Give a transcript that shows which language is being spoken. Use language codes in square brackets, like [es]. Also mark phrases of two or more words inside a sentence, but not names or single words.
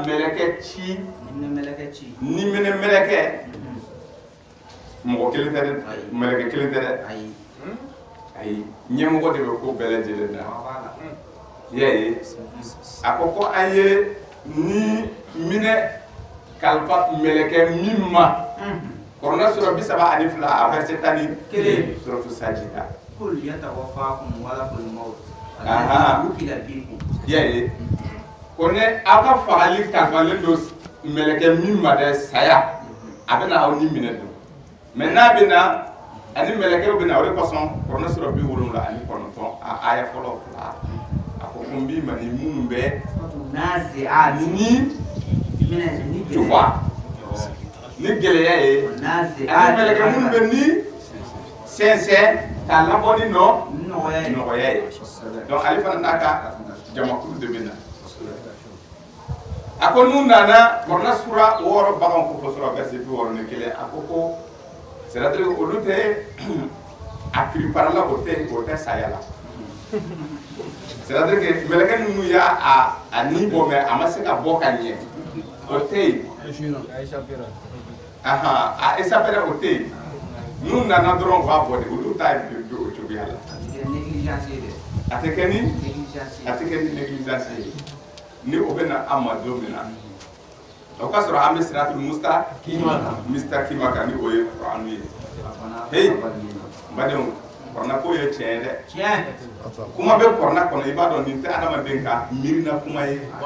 [bm] mɛlɛkɛ ci ni minɛ mɛlɛkɛ mɔgɔ kelen tɛ dɛ mɛlɛkɛ kelen tɛ dɛ ayi ɲɛmɔgɔ de bɛ ko bɛɛ lajɛlen na i y'a ye a ko an ye ni minɛ kalifa mɛlɛkɛ min ma kɔrɔna sura 32 a verset 11 [ar] سورة السجدة قل يتوفاكم ملك الموت وكل بكم [bm] i y'a ye ko ne aw ka fagali kalifalen don mɛlɛkɛ min ma dɛ saya a bɛ na aw ni minɛ don mɛ n'a bɛ na ani mɛlɛkɛw bɛ na o de kosɔn kɔrɔna sura 79 a aya fɔlɔ fila a ko n b'i ma ni minnu bɛ ni tufa ni gɛlɛya ye ani mɛlɛkɛ minnu bɛ ni sɛnsɛn k'a labɔ ni nɔgɔya ye donc ale fana n'a ka jamakulu de bɛ na a ko n'u nana kɔrɔna sura 6 baganw ko fɔ sura verset 61 a ko c'est-à-dire olu tɛ a kiriparala o tɛ saya la [fr] c'est-à-dire que [bm] mɛlɛkɛ ninnu y'a a ni bɔ mɛ a ma se ka bɔ ka ɲɛ o tɛ yen [fr] a échappera [bm] o tɛ yen n'u nana dɔrɔn u b'a bɔ de olu t'a ye o cogoya la a tɛ kɛ ni négligence ye ni o bɛ na an ma don min na o ka sɔrɔ an bɛ [ar] صراط المستقيم [bm] kan ni o ye kuranu ye hey badenw kɔrɔna ko ye tiɲɛ dɛ kuma bɛ kɔrɔna kɔnɔ i b'a dɔn nin tɛ adamaden ka miirina kuma ye